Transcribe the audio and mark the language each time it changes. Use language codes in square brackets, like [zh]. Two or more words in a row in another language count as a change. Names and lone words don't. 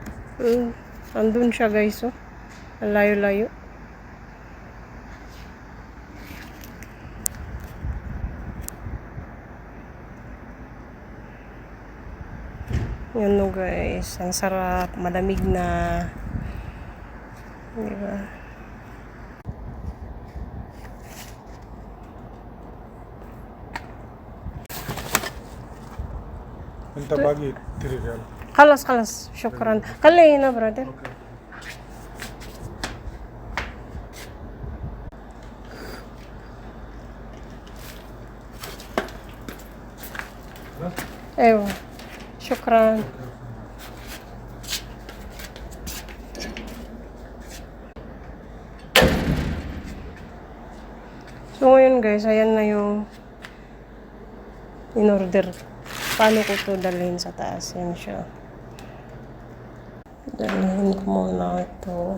[tl] Andun siya guys, oh. Ang layo-layo. Yan no guys, ang sarap, malamig na. Diba? [ar] انت باقي 3 ريال. خلاص شكرا. خليه هنا برادر. اوكي. ايوه شكرا. [tl] So ngayon guys, ayan na yung in-order. Paano ko to dalhin sa taas? Yan siya. Dalhin ko muna ito.